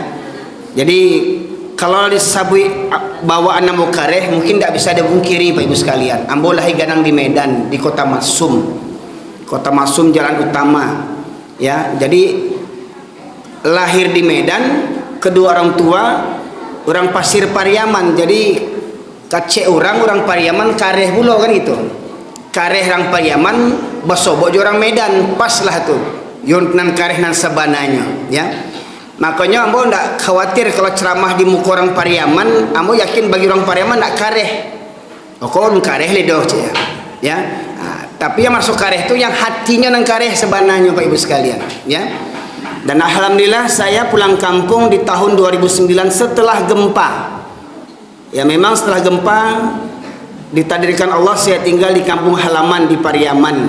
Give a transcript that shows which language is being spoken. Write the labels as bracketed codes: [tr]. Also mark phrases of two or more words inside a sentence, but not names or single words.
[id] Jadi kalau disebut [min] bawaan ambo kareh [id] mungkin tidak bisa dipungkiri Bapak Ibu sekalian. [min] Ambo lahir ganang di Medan, di Kota Masum. [id] Kota Masum jalan utama ya. Jadi lahir di Medan, kedua orang tua orang Pasir Pariaman. [min] Jadi kacek orang Pariaman kareh pula kan gitu. Kareh orang Pariaman basobok orang Medan, pas lah tuh yunnan kareh nan sabananya ya. Makanya ambo ndak khawatir kalau ceramah di muka orang Pariaman, ambo yakin bagi orang Pariaman ndak kareh. Oh kau kareh ledoh ya. [id] Nah, tapi yang masuk kareh itu yang hatinya [min] nang kareh sabananya [id] Pak Ibu sekalian ya. Dan alhamdulillah saya pulang kampung di tahun 2009 setelah gempa. Ya memang setelah gempa ditakdirkan Allah saya tinggal di kampung halaman di Pariaman.